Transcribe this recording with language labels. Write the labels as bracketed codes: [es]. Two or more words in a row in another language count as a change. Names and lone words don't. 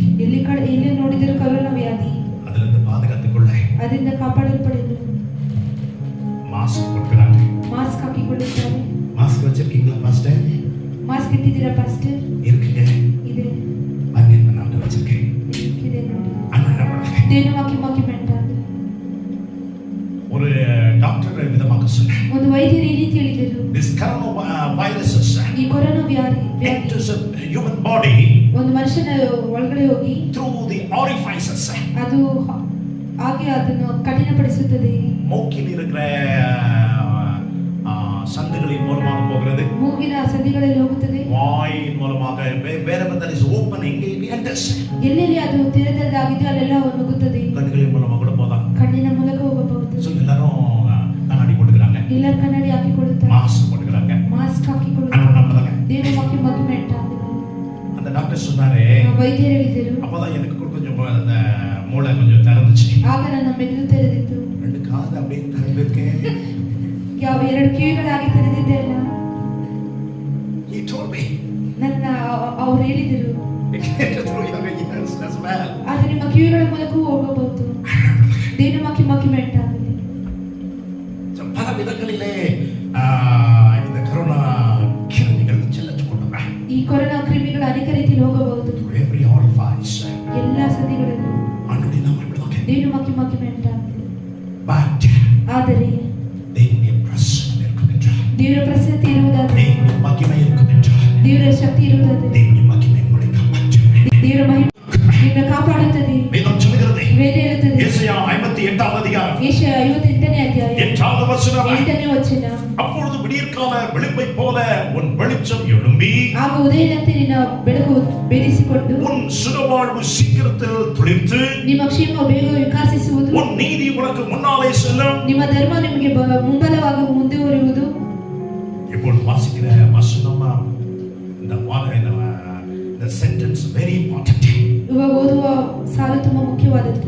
[kn] ಎಲ್ಲಿ ನೋಡಿದರೂ ಕರೋನಾ ವ್ಯಾಧಿ. [ta] அதிலிருந்து பாதுகாத்துக்கொள்ள [kn] ಅದರಿಂದ ಕಾಪಾಡಲ್ಪಡಲು [ta] மாஸ்க் கொடுக்கிறாங்க. [kn] ಮಾಸ್ಕ್ ಹಾಕಿಕೊಳ್ಳುತ್ತಾರೆ. [ta] மாஸ்க் வச்சிருக்கீங்களா பாஸ்டர்? [kn] ಮಾಸ್ಕ್ ಇಟ್ಟಿದ್ದೀರಾ ಪಾಸ್ಟರ್? [ta] இருக்குங்க. [kn] ಇದೆ, [ta] பாருங்க நான் வச்சிருக்கேன். [kn] ಇದೆ ನೋಡಿ. [ta] அண்ணா [kn] ದೇವರ ಮಹಿಮೆ ಉಂಟಾಗಲಿ. [ta] ஒரு டாக்டர் விதமாக சொன்னார், [kn] ಒಂದು ವೈದ್ಯರು ಈ ರೀತಿ ಹೇಳಿದರು, [en] this coronavirus [kn] ಈ ಕೊರೋನಾ ವ್ಯಾಧಿ [en] enters a human body [kn] ಒಂದು ಮನುಷ್ಯನ ಒಳಗಡೆ ಹೋಗಿ [en] through the orifices. [kn] ಅದು ಹಾಗೆ ಅದನ್ನು ಕಠಿಣಪಡಿಸುತ್ತದೆ. [ta] மூக்கில் இருக்கிற சந்துகளின் மூலமாக போகிறது, [kn] ಮೂಗಿನ ಸಂಧಿಗಳಲ್ಲಿ ಹೋಗುತ್ತದೆ, [ta] வாயின் மூலமாக [en] wherever there is opening it enters. [kn] ಎಲ್ಲೆಲ್ಲಿ ಅದು ತೆರೆದದ್ದಾಗಿದೆಯೋ ಅಲ್ಲೆಲ್ಲ ನುಗ್ಗುತ್ತದೆ. [ta] கண்களின் மூலமாக கூட போதா. [kn] ಕಣ್ಣಿನ ಮೂಲಕ ಹೋಗಬಹುದು. [ta] ஸோ எல்லாரும் கண்ணாடி போட்டுக்கிறாங்க, [kn] ಎಲ್ಲರೂ ಕನ್ನಡಿ ಹಾಕಿಕೊಳ್ಳುತ್ತಾರೆ, [ta] மாஸ்க் போட்டுக்கிறாங்க. [kn] ಮಾಸ್ಕ್ [ta] ஆனா [kn] ಹಾಕಿಕೊಳ್ಳುತ್ತಾರೆ. [ta] நம்மதாங்க. [kn] ದೇವರ ಮಹಿಮೆ ಉಂಟಾಗಲಿ. [ta] அந்த டாக்டர் சொன்னாரு, [kn] ವೈದ್ಯರು ಹೇಳಿದರು, [ta] அப்பதான் எனக்கு கூட கொஞ்சம் அந்த மூளை கொஞ்சம் திறந்துச்சு. [kn] ಆಗ ನನ್ನ ಮೆದುಳು ತೆರೆದಿತ್ತು. [ta] ரெண்டு காது அப்படியே திறந்திருக்கேன். [kn] ಯಾವ ಎರಡು ಕಿವಿಗಳಾಗಿ ತೆರೆದಿದ್ದೆ ಅಲ್ಲ. [en] He told me. [kn] ನನ್ನ ಅವ್ರು ಹೇಳಿದರು, [en] It came through your ears as well. [kn] ಅದು ನಿಮ್ಮ ಕಿವಿಗಳ ಮೂಲಕವೂ ಹೋಗಬಹುದು. ದೇವರ ಮಹಿಮೆ ಉಂಟಾಗಲಿ. [ta] பல விதங்களிலே இந்த கரோனா கிருமிகள் செல்லச்சுக்கொண்டுங்க. [kn] ಈ ಕೊರೋನಾ ಕ್ರಿಮಿಗಳು ಅನೇಕ ರೀತಿಯಲ್ಲಿ ಹೋಗಬಹುದು. [en] Every orifice. [kn] ಎಲ್ಲ ಸಂಧಿಗಳನ್ನು [ta] ஆண்டவரே நாம் இப்படிதான். [kn] ದೇವರ ಮಹಿಮೆ ಉಂಟಾಗಲಿ. But ಆದರೆ [ta] தேவனுடைய பிரசன்னம் இருக்கும் என்றால், [kn] ದೇವರ ಪ್ರಸನ್ನತೆ ಇರುವುದಾದರೆ, [ta] தேவனுடைய மகிமை இருக்கும் என்றால், [kn] ದೇವರ ಶಕ್ತಿ ಇರುವುದಾದರೆ, [ta] தேவனுடைய மகிமை உங்களை காப்பாற்றும். [kn] ದೇವರ ಮಹಿಮೆ ನಿನ್ನ ಕಾಪಾಡುತ್ತದೆ. [ta] வேதம் சொல்கிறது, [kn] ವೇದ ಹೇಳುತ್ತದೆ, [ta] ஏசாயா 58வது அதிகாரம் [kn] ಯೆಶಾಯ 58ನೇ ಅಧ್ಯಾಯ [ta] 8வது வசனம், [kn] 8ನೇ ವಚನ, [ta] அப்பொழுது அதிகால வெளிப்பை போல உன் வெளிச்சம் எழும்பி [kn] ಆಗ ಉದಯದಂತೆ ನಿನ್ನ ಬೆಳಕು ಬೆರೆಸಿಕೊಂಡು [ta] உன் சுகவாழ்வு சீக்கிரத்தில் துளிர்த்து [kn] ನಿಮ್ಮ ಕ್ಷೇಮ ಬೇಗ ವಿಕಾಸಿಸುವುದು [ta] உன் நீதி உனக்கு முன்னாலே செல்லும். [kn] ನಿಮ್ಮ ಧರ್ಮ ನಿಮಗೆ ಮುಂಬಲವಾಗಿ ಮುಂದುವರಿಯುವುದು. [ta] இப்பொழுது வாசிக்கிற வசனம் இந்த [en] sentence very important. [kn] ಇವಾಗ ಓದುವ ಸಾಲು ತುಂಬಾ ಮುಖ್ಯವಾದದ್ದು.